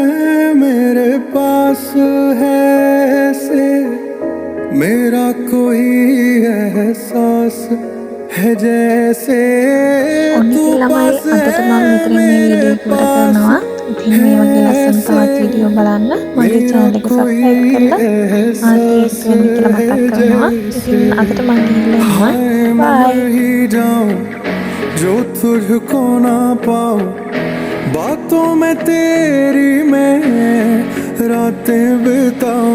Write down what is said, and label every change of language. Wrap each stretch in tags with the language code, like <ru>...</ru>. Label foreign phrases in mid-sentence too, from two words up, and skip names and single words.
<hi>मेरे पास है ऐसे मेरा कोई एहसास है जैसे तू पास</hi> <si>අදට මම මෙතනින් මේ වීඩියෝ එක ඉවර කරනවා. ඉතින් මේ වගේ ලස්සන තවත් වීඩියෝ බලන්න මගේ channel එක subscribe කරලා ආත් එකතු වෙන්න කියලා මතක් කරනවා. ඉතින් අදට මම ගිහිල්ලා යනවා. bye.</si> <hi>जो तुझको ना पाऊं बातों में तेरी मैं रातें बिताऊं</hi>